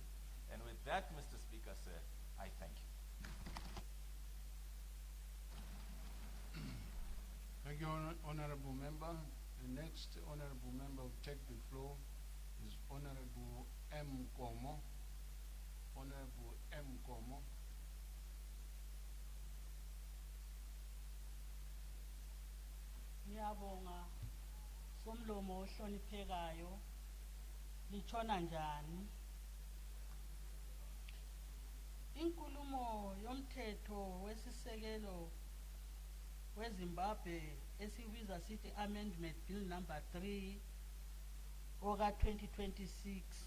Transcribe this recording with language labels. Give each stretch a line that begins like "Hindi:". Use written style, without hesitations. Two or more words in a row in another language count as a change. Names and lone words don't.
English: And with that, Mr. Speaker, sir, I thank you. Thank you, Honorable Member. The next Honorable Member who take the floor is Honorable M. Komo. Honorable M. Komo.
North Ndebele: Ngiyabonga somlomo ohloniphekayo, litshona njani? Inkulumo yomthetho wesisekelo weZimbabwe esibiza sithi
English: Amendment Bill number 3
North Ndebele: oka 2026.